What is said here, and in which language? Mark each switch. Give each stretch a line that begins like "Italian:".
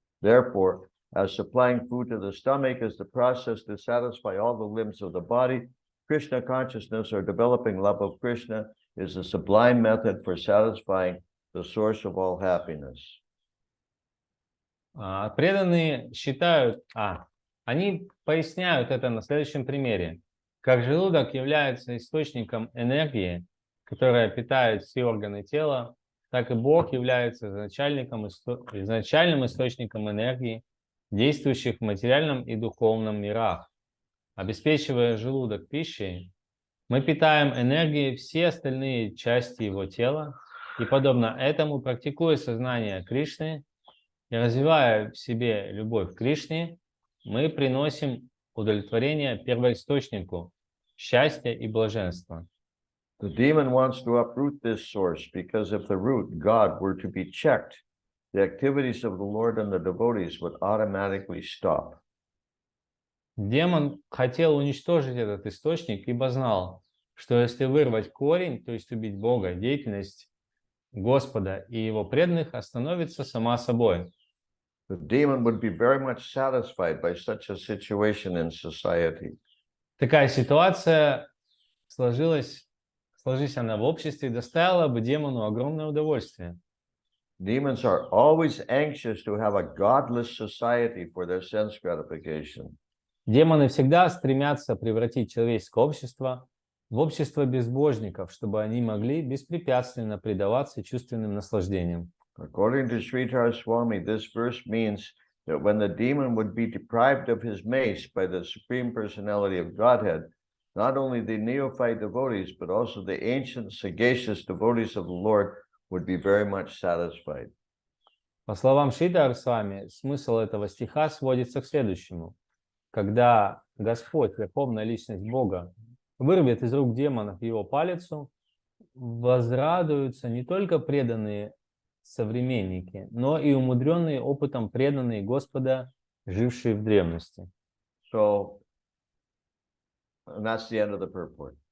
English: Therefore, as supplying food to the stomach is the process to satisfy all the limbs of the body, Krishna consciousness or developing love of Krishna is a sublime method for satisfying the source of all happiness.
Russian: Преданные считают, они поясняют это на следующем примере. Как желудок является источником энергии, которая питает все органы тела, так и Бог является изначальным источником энергии, действующих в материальном и духовном мирах. Обеспечивая желудок пищей, мы питаем энергией все остальные части его тела, и подобно этому, практикуя сознание Кришны и развивая в себе любовь к Кришне, мы приносим удовлетворение первоисточнику, счастья и блаженства.
English: The demon wants to uproot this source because if the root, God, were to be checked, the activities of the Lord and the devotees would automatically stop.
Russian: Демон хотел уничтожить этот источник, ибо знал, что если вырвать корень, то есть убить Бога, деятельность Господа и его преданных остановится сама собой.
English: The demon would be very much satisfied by such a situation in society.
Russian: Такая ситуация сложись она в обществе, доставила бы демону огромное удовольствие.
English: Demons are always anxious to have a godless society for their sense gratification.
Russian: Демоны всегда стремятся превратить человеческое общество в общество безбожников, чтобы они могли беспрепятственно предаваться чувственным наслаждениям.
English: According to Sridhar Swami, this verse means that when the demon would be deprived of his mace by the Supreme Personality of Godhead, not only the neophyte devotees, but also the ancient sagacious devotees of the Lord would be very much satisfied.
Russian: По словам Шридхар Свами, смысл этого стиха сводится к следующему. Когда Господь, Верховная Личность Бога, вырвет из рук демонов его палицу, возрадуются не только преданные современники, но и умудренные опытом преданные Господа, жившие в древности.
English: So, and that's the end of the purport.